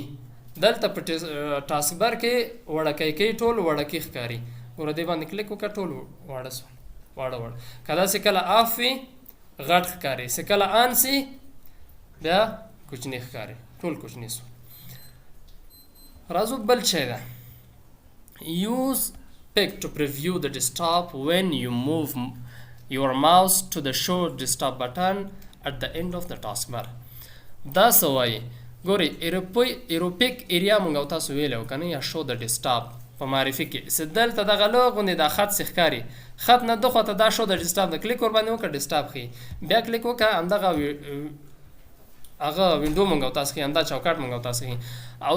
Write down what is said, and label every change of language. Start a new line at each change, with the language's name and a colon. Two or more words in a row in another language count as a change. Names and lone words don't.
Pashto: دلته په ټاسکبر کې وړکې کوي، ټول وړکې ښکاري. ګوره دې باندې کلیک وکړه، ټول واړه سو، واړه. که داسې کله آف وي غټ ښکاري، چې کله آن سي بیا کوچني ښکاري، ټول کوچني سو. راځو بل شی ده،
English: use pick to preview the desktop when you move your mouse to the show desktop button at the end of the taskbar.
Pashto: دا څه وایي؟ ګورئ
English: Aero Peek area
Pashto: موږ او تاسو ویلی و که نه، یا شو د ډیسکټاپ په معرفي کې. چې دلته دغه لوی غوندې دا خط چې ښکاري، خط نه دخوا ته دا شو د ډیسکټاپ ده. کلیک ورباندې وکړه، ډیسکټاپ ښیي. بیا کلیک وکړه، همدغه هغه وینډو موږ او تاسو ښیي، همدا چوکاټ موږ او تاسو ښیي.